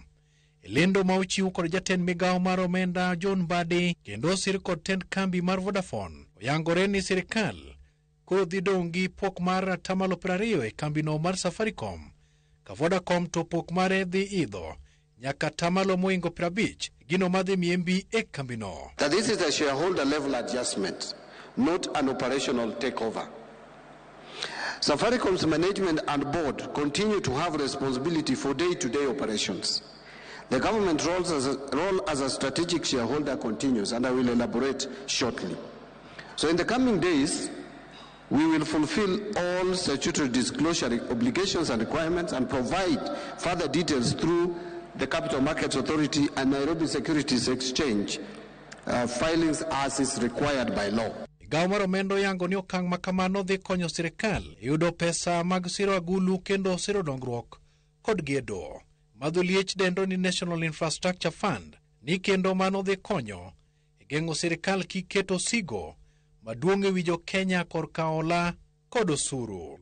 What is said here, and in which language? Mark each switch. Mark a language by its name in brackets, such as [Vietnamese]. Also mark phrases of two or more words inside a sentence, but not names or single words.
[Luo (Kenya and Tanzania)] Lendo ma ochiw kod jatend migawo mar omenda John Mbadi kendo sir kod tend kambi mar Vodafone oyangore ni sirikal koro dhi dong' gi pok mar atamalo 20 e kambino mar Safaricom ka Vodacom to pok mare dhi idho nyaka tamalo moingo 50 gino madhi miembi e kambino. [English] That this is a shareholder level adjustment, not an operational takeover. Safaricom's management and board continue to have responsibility for day-to-day operations. The government role as a strategic shareholder continues, and I will elaborate shortly. So in the coming days, we will fulfill all statutory disclosure obligations and requirements and provide further details through the Capital Markets Authority and Nairobi Securities Exchange filings as is required by law. [Luo (Kenya and Tanzania)] Migawo mar omenda yango ni okang' makamano dhi konyo sirikal yudo pesa mag siro agulu kendo siro dongruok kod gedo. Madhuliech dendo ni National Infrastructure Fund ni kendo mano dhi konyo e geng'o sirikal kiketo sigo maduong' e wijo Kenya korka ola kod osuru.